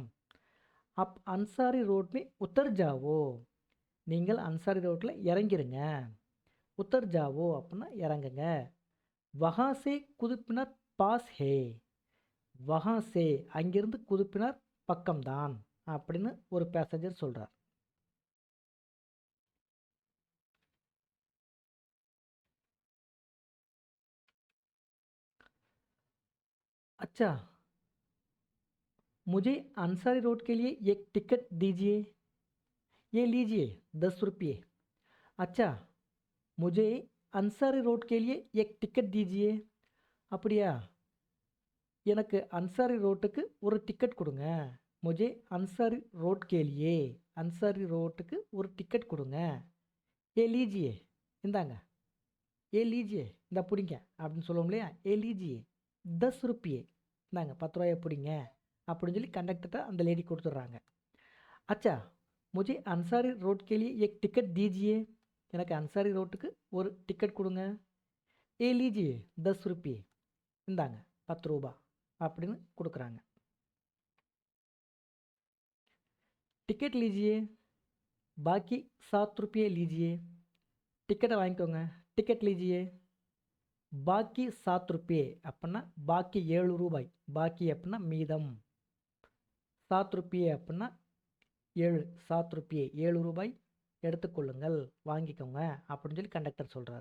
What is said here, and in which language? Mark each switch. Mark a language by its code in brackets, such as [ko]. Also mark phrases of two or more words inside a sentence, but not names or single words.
[hi] अब अंसारी रोड में उतर जाओ [ta] நீங்கள் அன்சாரி ரோட்டில் இறங்கிருங்க, [hi] उतर जाओ [ta] அப்படின்னா இறங்குங்க, [hi] वहाँ से कुतुब मीनार पास है वहाँ से [ta] அங்கிருந்து குதுப் மினார் பக்கம்தான் அப்படின்னு ஒரு பேசஞ்சர் சொல்கிறார். [hi] अच्छा मुझे अंसारी रोड के लिए एक टिकट दीजिए, ये लीजिए 10 रुपये. अच्छा मुझे अंसारी रोड के लिए एक टिकट दीजिए. [ta] அப்படியா எனக்கு அன்சாரி ரோட்டுக்கு ஒரு டிக்கெட் கொடுங்க. [hi] मुझे अंसारी रोड के लिए, [ta] அன்சாரி ரோட்டுக்கு ஒரு டிக்கெட் கொடுங்க. [hi] ये लीजिए [ta] இந்தாங்க, [hi] ये लीजिए [ta] இந்த பிடிங்க அப்படின்னு சொல்லுவோம் இல்லையா? [hi] ये लीजिए 10 रुपये, [ta] இந்தாங்க 10 ரூபாயை பிடிங்க அப்படின்னு சொல்லி கண்டக்டர்கிட்ட அந்த லேடி கொடுத்துட்றாங்க. [hi] அச்சா मुझे अंसारी रोड के लिए एक टिकट दीजिए, [ta] எனக்கு அன்சாரி ரோட்டுக்கு ஒரு டிக்கெட் கொடுங்க. [hi] ये लीजिए 10 रुपये, [ta] இந்தாங்க 10 ரூபா அப்படின்னு கொடுக்குறாங்க. [hi] टिकट लीजिए बाकी 7 रुपये लीजिए, [ta] டிக்கெட்டை வாங்கிக்கோங்க. [hi] टिकट लीजिए बाकी 7 रुपये [ta] அப்படின்னா பாக்கி 7 ரூபாய், பாக்கி அப்படின்னா மீதம், 7 रुपये அப்படின்னா 7, 7 रुपये 7 ரூபாய் எடுத்துக்கொள்ளுங்கள், வாங்கிக்கோங்க அப்படின்னு சொல்லி கண்டக்டர் சொல்கிறார்.